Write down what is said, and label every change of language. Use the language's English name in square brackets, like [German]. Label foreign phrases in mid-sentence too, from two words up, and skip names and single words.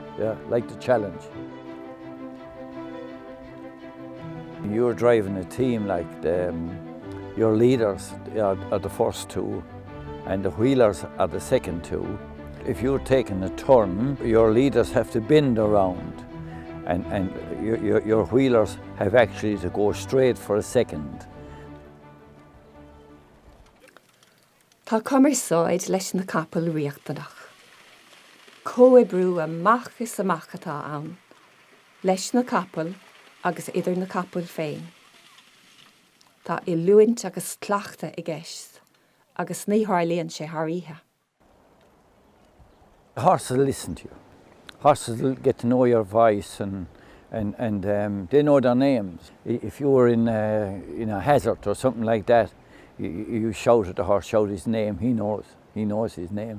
[English] Yeah, like the challenge. You're driving a team, like your leaders are the first 2 and the wheelers are the second 2. If you're taking a turn, your leaders have to bend around, and your wheelers have actually to go straight for a second. [Irish] Tá cumarsáid leis na capaill riachtanach. Comhghairdeas amach is amach atá ann, leis na capaill agus idir na capaill féin. Tá I luaint agus tleachta I gceist, agus ní tharlaíonn sé tharíthe. [English] Horses will listen to you. Horses will get to know your voice, and they know their names. If you were in a hazard or something like that, you shout at the horse, shout his name. He knows his name.